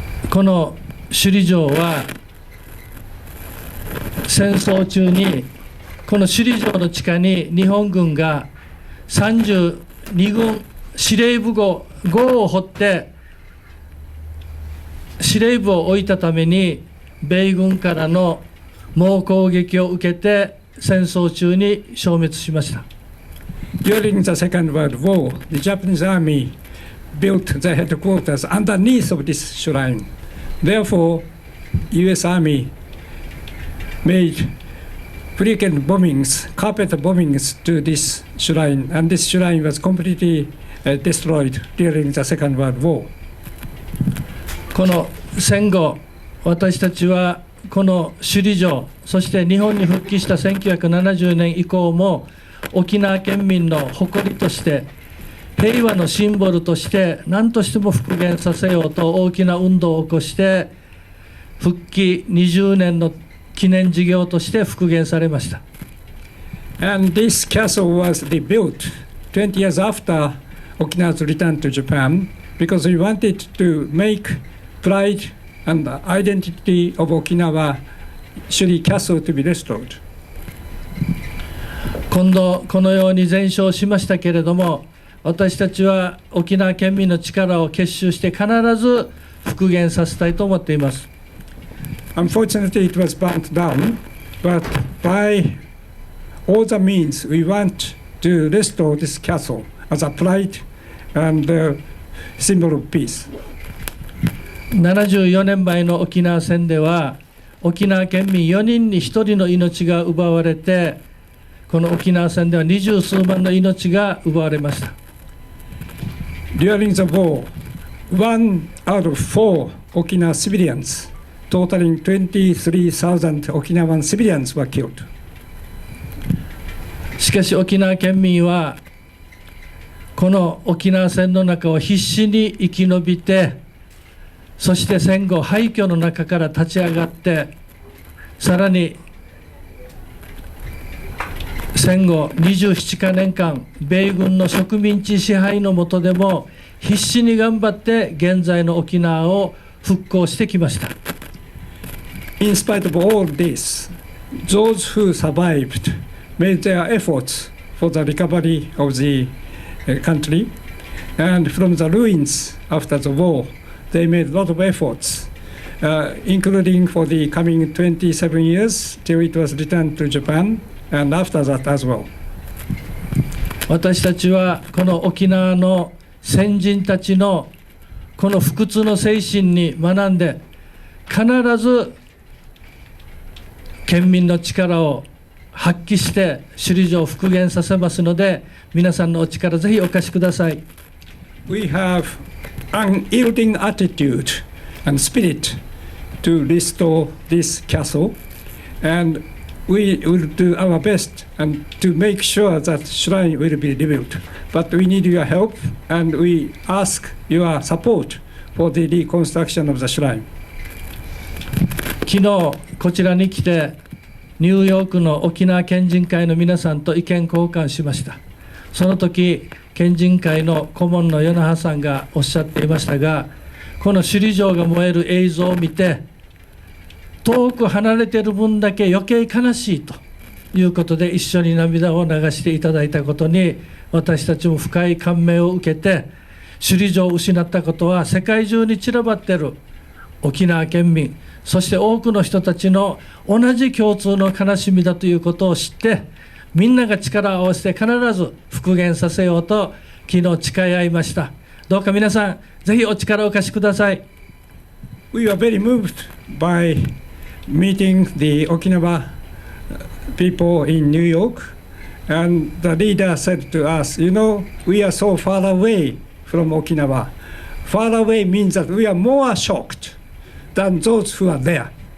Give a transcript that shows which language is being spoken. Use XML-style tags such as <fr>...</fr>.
<ja>この首里城は戦争中にこの首里城の地下に日本軍が32軍司令部壕を掘って司令部を置いたために米軍からの猛攻撃を受けて戦争中に消滅しました。</ja> <en>During the Second World War, the Japanese army built the headquarters underneath of this shrine. Therefore, U.S. Army made frequent bombings, carpet bombings to this shrine, and this shrine was completely destroyed during the Second World War.</en> <ja>この戦後、私たちはこの首里城、そして日本に復帰した1970年以降も沖縄県民の誇りとして平和のシンボルとして何としても復元させようと大きな運動を起こして復帰20年の記念事業として復元されました。</ja> <en>And this castle was rebuilt 20 years after Okinawa's return to Japan because we wanted to make pride and the identity of Okinawa Shuri Castle to be restored.</en> <ja>今度このように全焼しましたけれども、私たちは沖縄県民の力を結集して必ず復元させたいと思っています。</ja> <en>Unfortunately, it was burnt down, but by all the means, we want to restore this castle as a pride and symbol of peace.</en> <ja>74年前の沖縄戦では、沖縄県民4人に1人の命が奪われて、この沖縄戦では20数万の命が奪われました。</ja> <en>During the war, 1 out of 4 Okinawa civilians, totaling 23,000 Okinawan civilians were killed.</en> <ja>しかし沖縄県民は、この沖縄戦の中を必死に生き延びて、そして戦後廃墟の中から立ち上がって、さらに戦後27年間、米軍の植民地支配の下でも必死に頑張って現在の沖縄を復興してきました。</ja> <en>In spite of all this, those who survived made their efforts for the recovery of the country, and from the ruins after the war, they made a lot of efforts, including for the coming 27 years till it was returned to Japan, and after that as well.</en> <ja>私たちはこの沖縄の先人たちのこの不屈の精神に学んで、必ず県民の力を発揮して首里城を復元させますので、皆さんのお力ぜひお貸しください。</ja> <en>We have unyielding attitude and spirit to restore this castle, and we will do our best and to make sure that shrine will be rebuilt. But we need your help, and we ask your support for the reconstruction of the shrine.</en> <ja>昨日こちらに来て、ニューヨークの沖縄県人会の皆さんと意見交換しました。その時、県人会の顧問の与那覇さんがおっしゃっていましたが、この首里城が燃える映像を見て、遠く離れている分だけ余計悲しいということで、一緒に涙を流していただいたことに、私たちも深い感銘を受けて、首里城を失ったことは世界中に散らばっている沖縄県民、そして多くの人たちの同じ共通の悲しみだということを知って、みんなが力を合わせて必ず復元させようと昨日誓い合いました。どうか皆さんぜひお力をお貸しください。</ja> <en>We were very moved by meeting the Okinawa people in New York, and the leader said to us, you know, we are so far away from Okinawa. Far away means that we are more shocked than those who are there.</en>